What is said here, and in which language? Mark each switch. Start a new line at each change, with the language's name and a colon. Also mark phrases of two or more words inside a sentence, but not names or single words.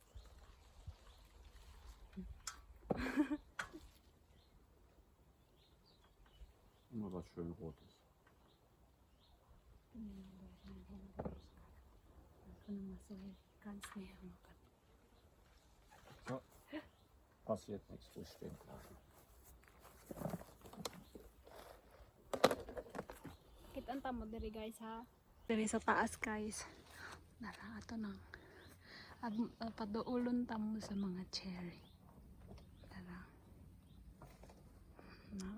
German: Immer was schön Rotes. Ganz näher machen. So, passiert nichts, ruhig stehen bleiben.
Cebuano: Kita mo diri guys ha. Diri sa taas guys. Dara ato nang paduulon tamo sa mga cherry. Dara. Na.